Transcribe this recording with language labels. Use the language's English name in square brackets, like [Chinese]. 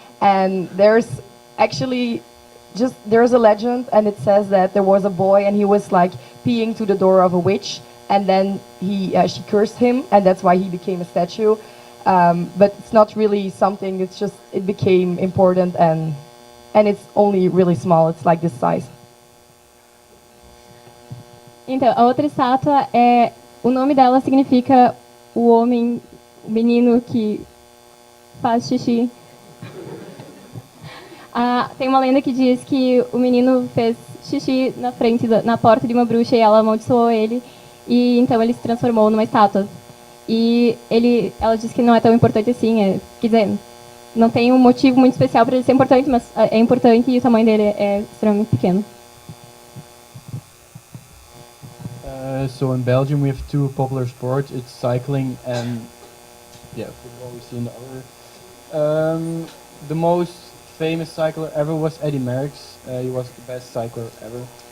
[English] And there's actually there's a legend, and it says that there was a boy and he was like peeing to the door of a witch, and then she cursed him, and that's why he became a statue. But it's not really something, it's just, it became important, and it's only really small, it's like this size. [Portuguese] Então, a outra estátua o nome dela significa o homem, o menino que faz xixi. Tem uma lenda que diz que o menino fez xixi na porta de uma bruxa e ela amaldiçoou ele, e então ele se transformou numa estátua. E ela diz que não é tão importante assim, quer dizer, não tem um motivo muito especial para ele ser importante, mas é importante e o tamanho dele é extremamente pequeno. [English] So in Belgium we have two popular sports, it's cycling and football we see in the other. The most famous cycler ever was Eddy Merckx. He was the best cycler ever.